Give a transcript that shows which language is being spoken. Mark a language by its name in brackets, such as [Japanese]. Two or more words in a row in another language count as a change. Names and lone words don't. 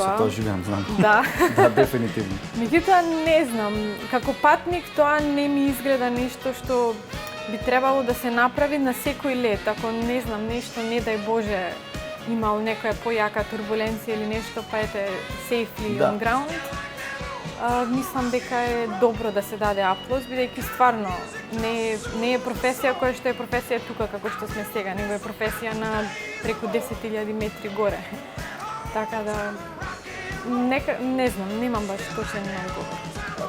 [Macedonian] тоа. со тоа живеам, знам. Да. Да, дефинитивно. Меѓутоа не знам, како патник тоа не ми изгледа нешто што би требало да се направи на секој лет. Ако не знам нешто, не дај Боже, имал некоја појака турбуленција или нешто, па ете safely Да. [English] on ground. [Macedonian] Мислам дека е добро да се даде аплауз, бидејќи стварно не е професија која што е професија тука како што сме сега, него е професија на преку 10.000 метри горе. Така да не знам, немам баш точен одговор.